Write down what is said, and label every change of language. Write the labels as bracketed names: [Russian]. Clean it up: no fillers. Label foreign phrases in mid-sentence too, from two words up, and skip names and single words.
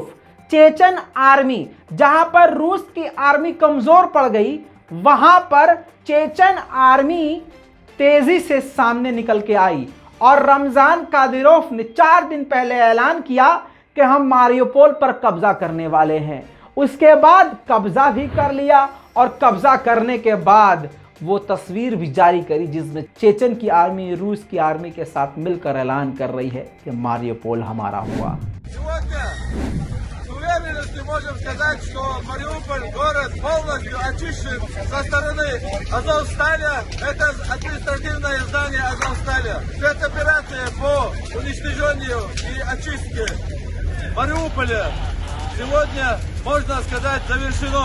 [Hindi] चेचन आर्मी, जहां पर रूस की आर्मी कमजोर पड़ गई, वहां पर चेचन आर्मी तेजी से सामने निकल के आई, और रमजान कादिरोव ने 4 दिन पहले ऐलान किया कि हम मारियोपोल पर कब्जा करने वाले हैं। उसके बाद कब्जा भी कर लिया, और कब्जा करने के बाद वो तस्वीर भी जारी करी जिसमें चेचन की आर्मी रूस की आर्मी के साथ मिलकर ऐलान कर रही है कि मारियोपोल हमारा हुआ। [Russian] Можем сказать, что Мариуполь город полностью очищен со стороны Азовстали. Это административное здание Азовстали. Спецоперация по уничтожению и очистке Мариуполя сегодня, можно сказать, завершено.